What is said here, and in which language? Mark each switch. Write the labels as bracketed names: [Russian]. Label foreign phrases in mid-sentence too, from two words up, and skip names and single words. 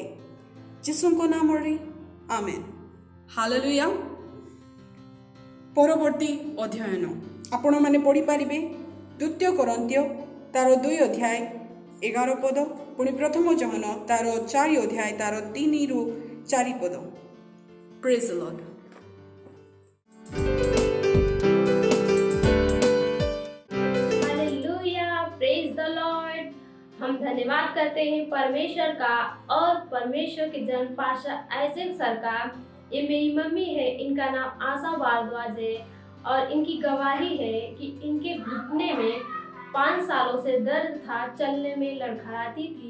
[Odia] ଯୀଶୁଙ୍କ ନାମରେ ଆମେନ୍। ହାଲେଲୁୟା। ପରବର୍ତ୍ତୀ ଅଧ୍ୟୟନ ଆପଣମାନେ ପଢ଼ିପାରିବେ 2 କରିନ୍ଥୀୟ ତାର 2 ଅଧ୍ୟାୟ 11 ପଦ ପୁଣି ପ୍ରଥମ ଜହନ ତାର 4 ଅଧ୍ୟାୟ ତାର 3 ରୁ 4 ପଦ। [English] Praise the Lord. Hallelujah, praise the Lord. [Hindi] हम धन्यवाद करते हैं परमेश्वर का और परमेश्वर के जन्म पाशा आइजैक सर का। ये मेरी मम्मी है, इनका नाम आशा भारद्वाज है और इनकी गवाही है कि इनके घुटने में 5 सालों से दर्द था, चलने में लड़खड़ाती थी।